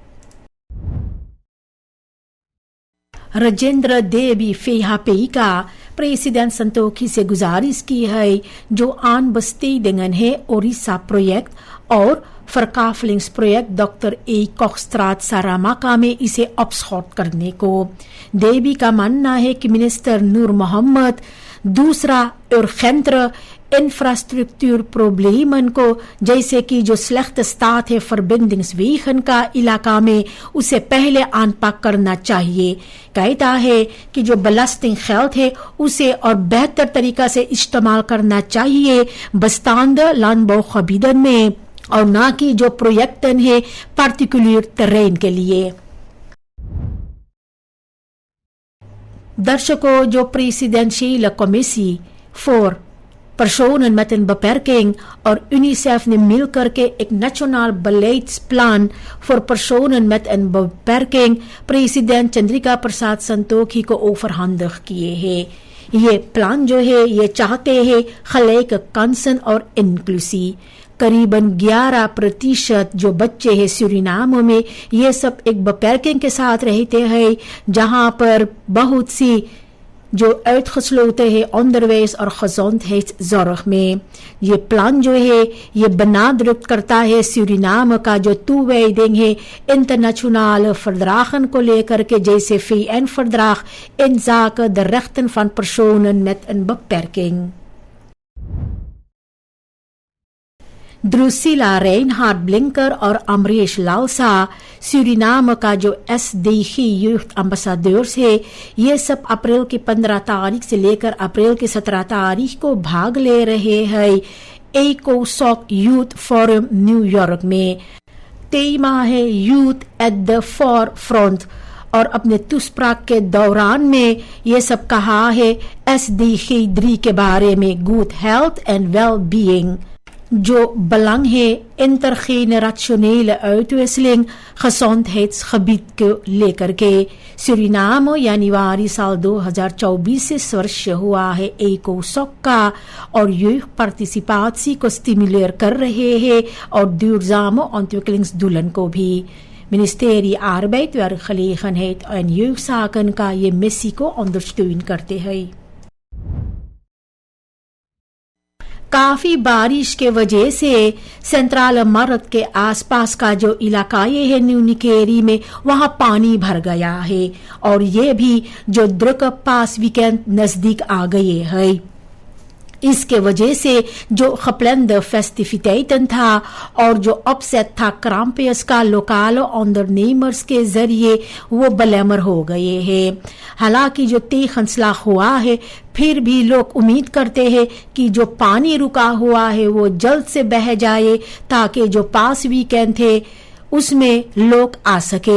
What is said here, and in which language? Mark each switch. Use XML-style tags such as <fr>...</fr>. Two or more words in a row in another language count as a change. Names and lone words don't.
<hns>राजेंद्र देवी फेहापेई का प्रेसिडेंट संतोखी से गुजारिश की है जो aanbestedingen है ओडिशा प्रोजेक्ट और verkavelingsproject डॉक्टर ए कॉक्सट्राट सारामाका में इसे अपशॉट करने को. देवी का मानना है कि मिनिस्टर नूर मोहम्मद दूसरा</hns> <nl>urgentere infrastructuurproblemen</nl> <hns>को जैसे कि जो</hns> <nl>slechte staat</nl> <hns>है verbindingswegen का इलाका में उसे पहले aanpak करना चाहिए. कहता है कि जो</hns> <nl>belasting geld</nl> <hns>है उसे और बेहतर तरीका से इस्तेमाल करना चाहिए</hns> <nl>bestaande landbouwgebieden</nl> <hns>में और ना कि जो projecten है</hns> <nl>particulier terrein</nl> <hns>के लिए. दर्शकों, जो</hns> <nl>presidentiële commissie voor personen met een beperking</nl> <hns>और UNICEF ने मिलकर के एक</hns> <nl>nationaal beleidsplan voor personen met een beperking</nl> <hns>president चंद्रिका प्रसाद संतोखी को overhandig किए हैं. ये प्लान जो है ये चाहते हैं</hns> <nl>gelijk kansen</nl> <hns>और inclusie. करीबन 11% जो बच्चे हैं सूरीनाम में ये सब एक beperking के साथ रहते हैं जहां पर बहुत सी जो uitgesloten है onderwijs और gezondheidszorg में. ये प्लान जो है ये benadrukt करता है सूरीनाम का जो toewijding है</hns> <nl>internationale verdragen</nl> <hns>को लेकर के जैसे</hns> <nl>VN-verdrag inzake de rechten van personen met een beperking.</nl> <hns>Drusilla Reinhard Blinker और अमरीश लालसा सूरीनाम का जो SDG यूथ एम्बेसडर्स है ये सब अप्रैल की 15 तारीख से लेकर अप्रैल की 17 तारीख को भाग ले रहे हैं ECOSOC यूथ फोरम न्यूयॉर्क में. तेमा है</hns> <en>youth at the forefront</en> <hns>और अपने तुस्प्राक के दौरान में ये सब कहा है SDG 3 के बारे में</hns> <en>good health and well being</en> <hns>जो belang है</hns> <nl>intergenerationele uitwisseling</nl> <hns>gezondheidsgebied को लेकर के. सूरीनाम जनवरी साल 2024 से सदस्य हुआ है ECOSOC का और यूथ पार्टिसिपाtie को स्टिमुलेर कर रहे हैं और</hns> <nl>duurzame ontwikkelingsdoelen</nl> <hns>को भी. Ministerie Arbeid, Werkgelegenheid en Jeugdzaken का ये मिस्सी को ondersteun करते हैं. काफी बारिश के वजह से सेंट्रल मरद के आसपास का जो इलाकाएं है न्यू निकेरी में वहां पानी भर गया है और ये भी जो द्रुक पास वीकेंड नजदीक आ गए है. इसके वजह से जो</hns> <nl>geplande festiviteiten</nl> <hns>था और जो opzet था Krampus का लोकल ondernemers के जरिए वो belemmerd हो गए हैं. हालांकि जो tegenslag हुआ है फिर भी लोग उम्मीद करते हैं कि जो पानी रुका हुआ है वो जल्द से बह जाए ताकि जो पास वीकेंड थे उसमें लोग आ सके.</hns>